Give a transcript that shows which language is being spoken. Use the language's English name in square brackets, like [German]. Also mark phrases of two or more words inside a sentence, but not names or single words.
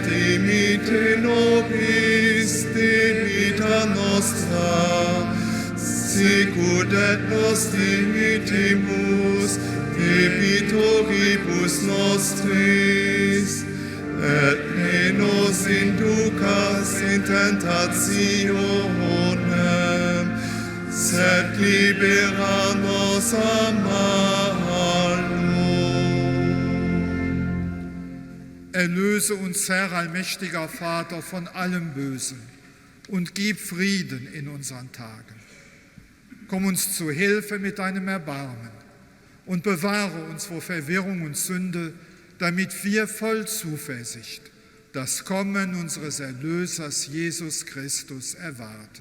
[Latin] dimite nobis debita nostra, sicut et nos dimitimus debitoribus nostris, et ne nos inducas in tentationem, sed libera nos a malo. [German] Erlöse uns, Herr, allmächtiger Vater, von allem Bösen und gib Frieden in unseren Tagen. Komm uns zu Hilfe mit deinem Erbarmen und bewahre uns vor Verwirrung und Sünde, damit wir voll Zuversicht das Kommen unseres Erlösers Jesus Christus erwarten.